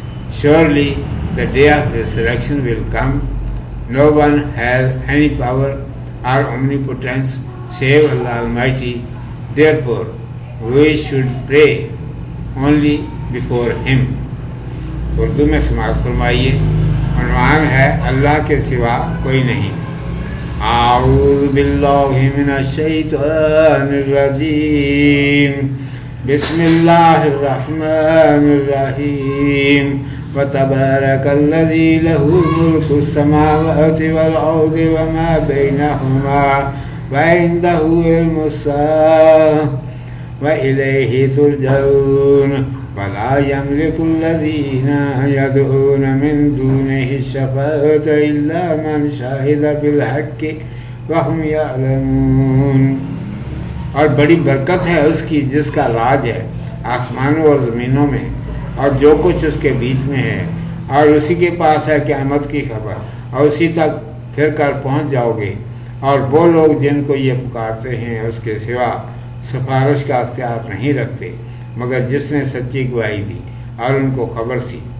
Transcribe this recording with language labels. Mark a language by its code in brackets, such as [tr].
[en] Surely the day of resurrection will come. No one has any power or omnipotence save Allah Almighty. Therefore, we should pray only before Him. [ur] Urdu میں سماعت فرمائیے. عنوان ہے اللہ کے سوا کوئی نہیں. [ar] اعوذ باللہ من الشیطان الرجیم. بسم اللہ الرحمن الرحیم. وتبارک الذی لہ ملک السماوات والارض وما بینہما وعندہ علم الساعة وإلیہ ترجعون. ولا يملك الذين يدعون من دونه الشفاعة إلا من شهد بالحق وهم يعلمون. [ur] اور بڑی برکت ہے اس کی جس کا راج ہے آسمانوں اور زمینوں میں اور جو کچھ اس کے بیچ میں ہے، اور اسی کے پاس ہے قیامت کی خبر، اور اسی تک پھر کر پہنچ جاؤ گے. اور وہ لوگ جن کو یہ پکارتے ہیں اس کے سوا سفارش کا اختیار نہیں رکھتے مگر جس نے سچی گواہی دی اور ان کو خبر تھی.